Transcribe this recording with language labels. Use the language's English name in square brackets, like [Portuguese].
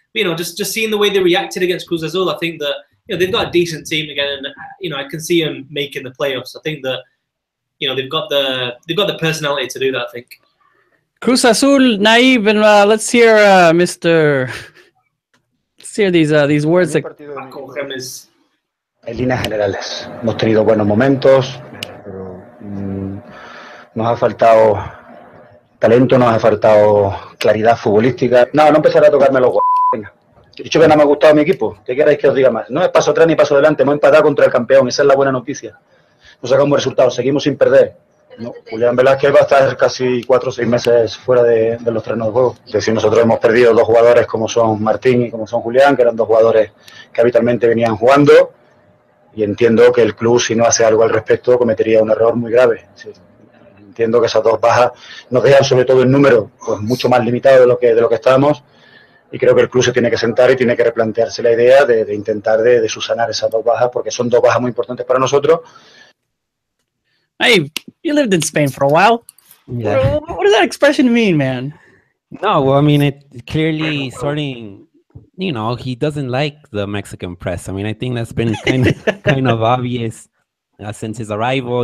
[English] But, you know, just seeing the way they reacted against Cruz Azul, I think that, you know, they've got a decent team again, and you know, I can see them making the playoffs. I think that, you know, they've got the personality to do that, I think. Cruz Azul, naive, and let's hear Mr. Let's hear these words that [Spanish] En líneas generales, hemos tenido buenos momentos, pero nos ha faltado talento, nos ha faltado claridad futbolística. No empezaré a tocarme los huevos. Venga. He dicho que no me ha gustado mi equipo. ¿Qué queréis que os diga más? No es paso atrás ni paso adelante. Hemos empatado contra el campeón. Esa es la buena noticia. Nos sacamos resultados. Seguimos sin perder. No, Julián Velázquez va a estar casi 4 o 6 meses fuera de los terrenos de juego. Es decir, nosotros hemos perdido 2 jugadores como son Martín y como son Julián, que eran 2 jugadores que habitualmente venían jugando. Y entiendo que el club, si no hace algo al respecto, cometería un error muy grave. Sí, entiendo que esas 2 bajas nos dejan, sobre todo en número, pues mucho más limitado de lo que estábamos. Y creo que el club se tiene que sentar y tiene que replantearse la idea de intentar de subsanar esas 2 bajas, porque son 2 bajas muy importantes para nosotros. [English] Hey, you lived in Spain for a while. Yeah. What does that expression mean, man? No, well, I mean, it clearly sorting. You know, he doesn't like the Mexican press. I mean, I think that's been kind of obvious since his arrival.